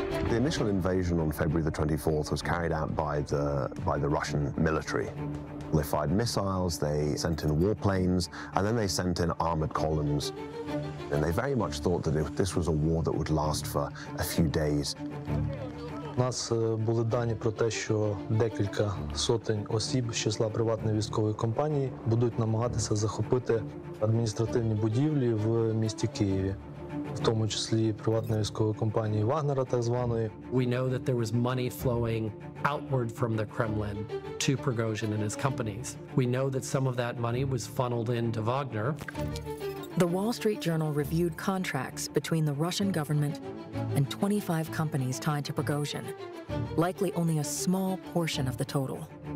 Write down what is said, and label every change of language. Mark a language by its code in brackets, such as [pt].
[en] The initial invasion on February the 24th was carried out by the Russian military. They fired missiles, they sent in warplanes, and then they sent in armored columns. And they very much thought that this was a war that would last for a few days. [uk] У нас були дані про те, що декілька сотень осіб з числа приватної військової компанії будуть намагатися захопити адміністративні будівлі в місті Києві, в тому числі приватної військової компанії Вагнера, так званої. [en] We know that there was money flowing outward from the Kremlin to Prigozhin and his companies. We know that some of that money was funneled into Wagner. The Wall Street Journal reviewed contracts between the Russian government and 25 companies tied to Prigozhin, likely only a small portion of the total.